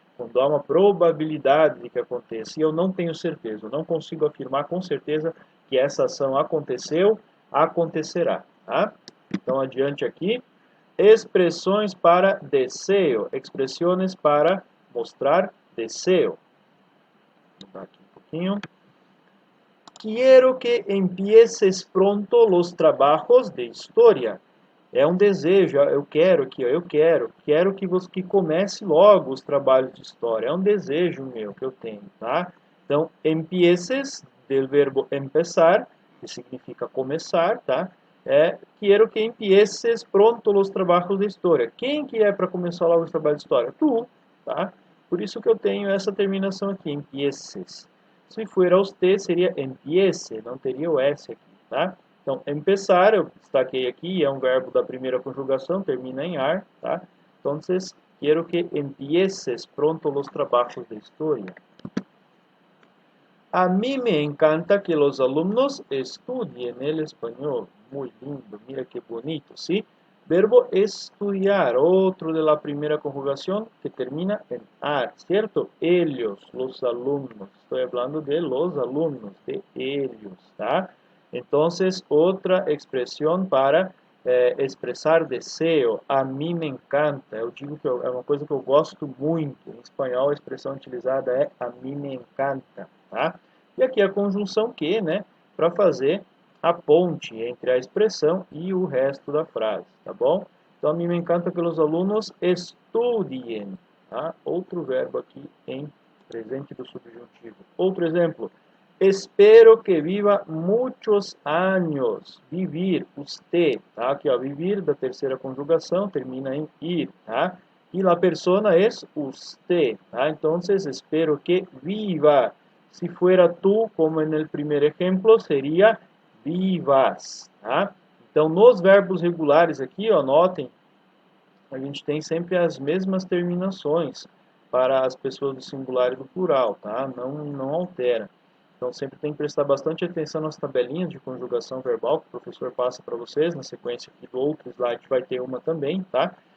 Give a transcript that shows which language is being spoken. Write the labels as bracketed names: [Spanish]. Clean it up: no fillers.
[Portuguese] Quando há uma probabilidade de que aconteça, e eu não tenho certeza, eu não consigo afirmar com certeza que essa ação aconteceu, acontecerá, tá? Então, adiante aqui. Expressões para desejo, expressões para mostrar desejo. Vou dar aqui um pouquinho. [Spanish] Quiero que empieces pronto los trabajos de história. [Portuguese] É um desejo, eu quero aqui, quero que você comece logo os trabalhos de história. É um desejo meu que eu tenho, tá? Então, empieces, del verbo empezar, que significa começar, tá? Quero que [Spanish] empieces pronto los trabajos de história. [Portuguese] Quem que é para começar logo os trabalhos de história? Tu, tá? Por isso que eu tenho essa terminação aqui, empieces. Se for usted, seria empiece, não teria o S aqui, tá? Então, empezar, eu destaquei aqui, é um verbo da primeira conjugação, termina em ar, tá? Então, quero que [Spanish] empieces pronto los trabajos de historia. A mí me encanta que los alumnos estudien el español. Muy lindo, mira que bonito, ¿sí? Verbo estudiar, otro de la primera conjugación que termina en ar, ¿cierto? Ellos, los alumnos. Estoy hablando de los alumnos, de ellos, ¿tá? Entonces, otra expresión para [Portuguese] expressar desejo. A mim me encanta. Eu digo que é uma coisa que eu gosto muito. Em espanhol, a expressão utilizada é a mim me encanta, tá? E aqui a conjunção que, né, para fazer a ponte entre a expressão e o resto da frase, tá bom? Então, a mim me encanta que os alunos estudiem, tá? Outro verbo aqui em presente do subjuntivo. Outro exemplo. Espero que viva muitos anos. Vivir, usted, tá? Aqui, ó, vivir da terceira conjugação termina em ir, tá? E [Spanish] la persona es usted, [Portuguese] tá? Então, espero que viva. [Spanish] Se fuera tú, como en el primer ejemplo, seria vivas, tá? [Portuguese] Então, nos verbos regulares aqui, ó, notem, a gente tem sempre as mesmas terminações para as pessoas do singular e do plural, tá? Não altera. Então, sempre tem que prestar bastante atenção nas tabelinhas de conjugação verbal que o professor passa para vocês. Na sequência aqui do outro slide vai ter uma também, tá?